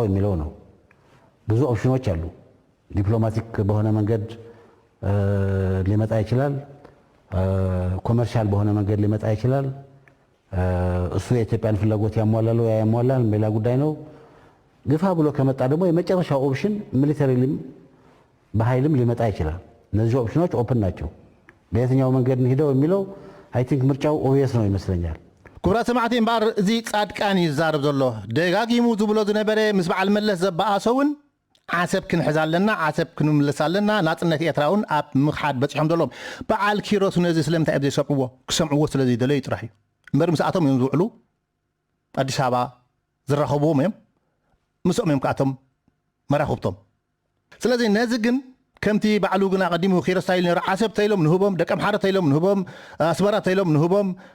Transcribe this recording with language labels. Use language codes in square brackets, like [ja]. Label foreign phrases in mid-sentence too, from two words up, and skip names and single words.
[am] የሚለው ነው። ብዙ ኦፕሽኖች አሉ። ዲፕሎማቲክ በሆነ መንገድ ሊመጣ ይችላል። ኮመርሻል በሆነ መንገድ ሊመጣ ይችላል። እሱ የኢትዮጵያን ፍላጎት ያሟላል ወይ ያሟላል ሌላ ጉዳይ ነው። ግፋ ብሎ ከመጣ ደግሞ የመጨረሻው ኦፕሽን ሚሊተሪም በኃይልም ሊመጣ ይችላል። እነዚህ ኦፕሽኖች ኦፕን ናቸው። በየትኛው መንገድ እንሂደው የሚለው [en] I think [am] ምርጫው ኦብቪየስ ነው ይመስለኛል። [ti] ክቡራት ሰማዕቲ እምበር እዚ ጻድቃን ይዛረብ ዘሎ ደጋጊሙ ዝብሎ ዝነበረ ምስ በዓል መለስ ዘበኣሰውን ዓሰብ ክንሕዝ ኣለና፣ ዓሰብ ክንምለስ ኣለና፣ ናፅነት ኤርትራ እውን ኣብ ምኽሓድ በፂሖም ዘሎም በዓል ኪሮስ ነዚ ስለምንታይ ኣብ ዘይሰምዕዎ ክሰምዕዎ ስለዘይደለዩ ጥራሕ እዩ እምበር ምስኣቶም እዮም ዝውዕሉ ኣዲስ ኣበባ ዝራኸብዎም እዮም ምስኦም እዮም ከኣቶም መራኽብቶም። ስለዚ ነዚ ግን ከምቲ ባዕሉ ግን ኣቐዲሙ ኪሮስ ታይሉ ነይሩ ዓሰብ ተይሎም ንህቦም፣ ደቀ ምሓረ ተይሎም ንህቦም፣ ኣስመራ ተይሎም ንህቦም፣